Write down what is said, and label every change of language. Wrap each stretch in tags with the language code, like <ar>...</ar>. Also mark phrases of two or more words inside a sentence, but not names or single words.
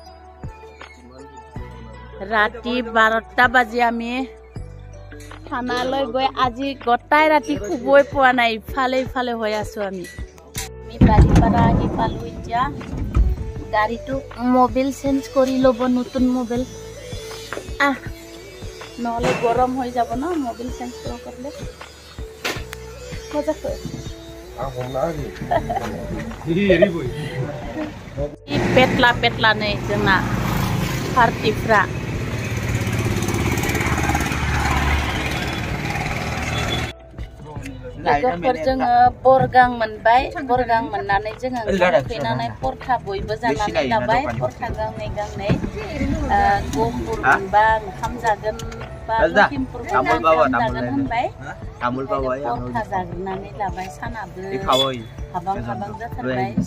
<as>ৰাতি 12টা বাজি আমি থানালৈ গৈ আজি গটাই ৰাতি শুবই পোৱা নাই ইফালে ইফালে হৈ আছো আমি বাৰীপাৰা আহি পালো এতিয়া গাড়ীটো</as> <en>mobile change</en> <as>কৰি ল'ব নতুন মোবাইল নহ'লে গৰম হৈ যাব ন</as> <en>mobile change</en> <as>কৰিলে মজাকৈ</as> <brx>पेटला पेटला नै जोंना पार्टिफ्रा लोगोफोर जोङो बरगां मोनबाय बरगां मोननानै जोङो फैनानै परथा बयबो जानानै लाबाय परथा गांनै गांनै गहपुर मोनबा ओंखाम जागोन बा लखिमपुर ओंखाम जागोन होनबाय परथा जाग्रोनानै लाबाय सानाबो हाबां हाबां जाथारबाय</brx>